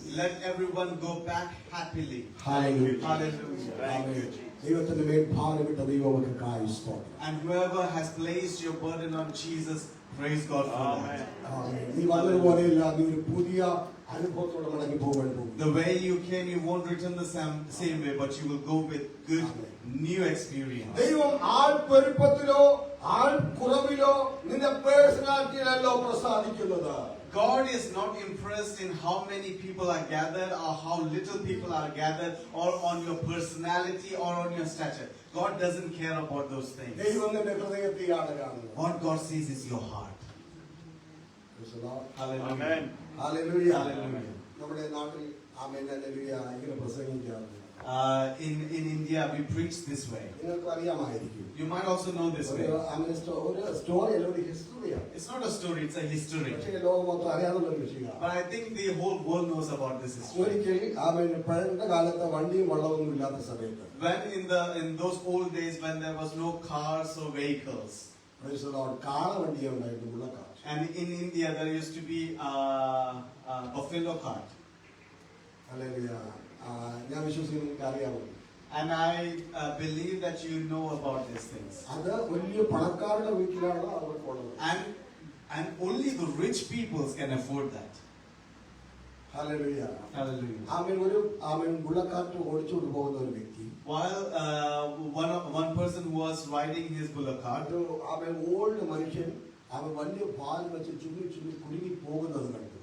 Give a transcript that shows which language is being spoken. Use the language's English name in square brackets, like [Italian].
[English] Let everyone go back happily. [Malayalam] Hallelujah. [English] Hallelujah. [Malayalam] ആമേൻ. ദൈവത്തിന്റെ മേൽ ഭാരമിട്ട ദൈവമക്കൾക്കായി സ്തോത്രം. [English] And whoever has placed your burden on Jesus, praise God for that. [Malayalam] ആമേൻ. നീ വന്നതുപോലെയല്ല, നീ ഒരു പുതിയ അനുഭവത്തോടെ മടങ്ങി പോകാൻ പോകും. [English] The way you came, you won't return the same way, but you will go with good, new experience. [Malayalam] ദൈവം ആൾ പെരുപ്പത്തിലോ ആൾ കുറവിലോ നിന്റെ പേഴ്സണാലിറ്റിയിലല്ലോ പ്രസാദിക്കുന്നത്. [English] God is not impressed in how many people are gathered or how little people are gathered or on your personality or on your stature. God doesn't care about those things. [Malayalam] ദൈവം നിന്റെ ഹൃദയത്തെയാണ് കാണുന്നത്. [English] What God sees is your heart. Praise the Lord. Hallelujah. [Malayalam] Hallelujah. [English] Hallelujah. [Malayalam] നമ്മുടെ നാട്ടിൽ amen hallelujah ഇങ്ങനെ പ്രസംഗിക്കാറുണ്ട്. [English] In India, we preach this way. [Malayalam] നിങ്ങൾക്ക് അറിയാമായിരിക്കും. [English] You might also know this way. [Malayalam] ഒരു story അല്ല, ഒരു ഹിസ്റ്ററിയാണ്. [English] It's not a story, it's a history. [Malayalam] പക്ഷേ ലോകം മൊത്തം അറിയാവുന്ന ഒരു വിഷയമാണ്. [English] But I think the whole world knows about this history. [Malayalam] ഒരിക്കൽ ആമേൻ പഴയ കാലത്ത് വണ്ടിയും വള്ളമൊന്നും ഇല്ലാത്ത സമയത്ത് [English] When in those old days when there was no cars or vehicles, [Malayalam] കാള വണ്ടിയെ ഉണ്ടായിരുന്നു, ഉള്ളക്കാർ. [English] and in India there used to be a buffalo cart. [Malayalam] Hallelujah. ഞാൻ വിശ്വസിക്കുന്നു നിങ്ങൾക്ക് അറിയാമോ. [English] And I believe that you know about these things. [Malayalam] അത് വലിയ പണക്കാരുടെ വീട്ടിലാണ് അവർക്കുള്ളത്. [English] And only the rich peoples can afford that. [Malayalam] Hallelujah. [English] Hallelujah. [Malayalam] ആമേൻ ബുള്ളക്കാറ്റ് ഓടിച്ചുകൊണ്ട് പോകുന്ന ഒരു വ്യക്തി, [English] While one person who was riding his bullock cart, [Malayalam] amen old മനുഷ്യൻ അവൻ വലിയ ഭാരം വെച്ച് ചുരുങ്ങി ചുരുങ്ങി കുരുങ്ങി പോകുന്നത് കണ്ടു.